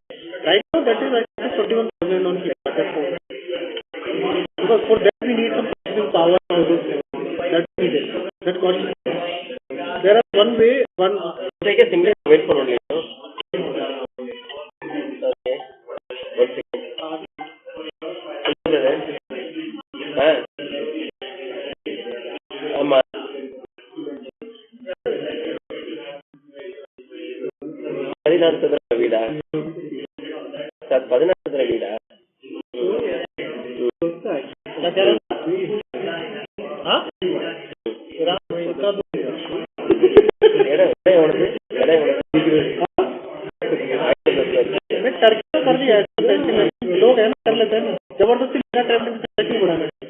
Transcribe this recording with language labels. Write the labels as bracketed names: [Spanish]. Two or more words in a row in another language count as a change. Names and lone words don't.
[English] Right now that is I think 41,000 on Flipkart phone. Because for that we need some processing power and all those things. That's needed. That costs. There are it's like a single mobile phone only, no? Okay. 1 second. [Tamil] ஆமா 16 சதுர வீடா சார் 16 சதுர வீடா [Hindi] लोग है ना कर लेते हैं जबरदस्ती ट्रैफिक बढ़ाना